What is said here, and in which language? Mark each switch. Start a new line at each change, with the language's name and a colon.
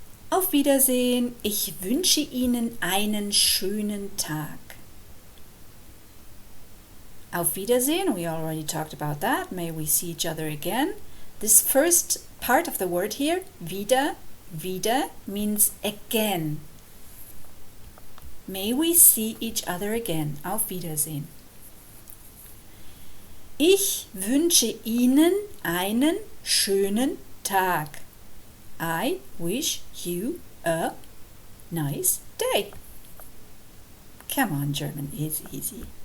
German: Auf Wiedersehen, ich wünsche Ihnen einen schönen Tag.
English: Auf Wiedersehen, we already talked about that. May we see each other again. This first part of the word here, wieder, means again. May we see each other again.
German: Auf Wiedersehen. Ich wünsche Ihnen einen schönen Tag.
English: I wish you a nice day. Come on, German is easy.